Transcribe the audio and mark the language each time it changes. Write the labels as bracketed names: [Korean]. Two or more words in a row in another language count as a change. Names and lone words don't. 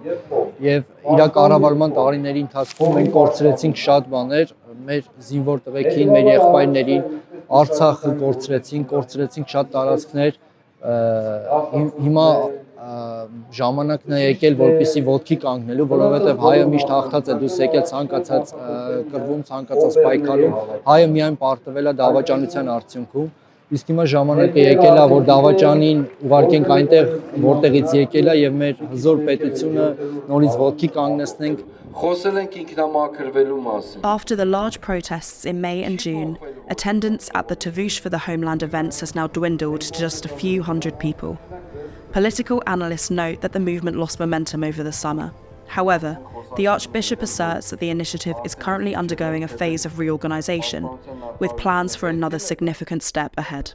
[Armenian] եւ իր կառավարման տարիների ընթացքում մենք կորցրեցինք շատ բաներ, մեր զինվոր տղեկին, մեր եղբայրներին, Արցախը կորցրեցինք շատ տարածքներ, հիմա ժամանակն է եկել, որպեսզի ոտքի կանգնելու, որովհետև հայը միշտ հաղթած է, դուս եկել ցանկացած կռվում, ցանկացած պայքարում, հայը միայն պարտվել է դավաճանության արդյունքում, Իսկ հիմա ժամանակը եկել է, որ դավաճանին ուղարկենք այնտեղ, որտեղից եկել է եւ մեր հզոր պետությունը նորից ոտքի կանգնեցնենք. [English] After the large protests in May and June, attendance at the Tavush for the Homeland events has now dwindled to just a few hundred people. Political analysts note that the movement lost momentum over the summer. However, the Archbishop asserts that the initiative is currently undergoing a phase of reorganisation, with plans for another significant step ahead.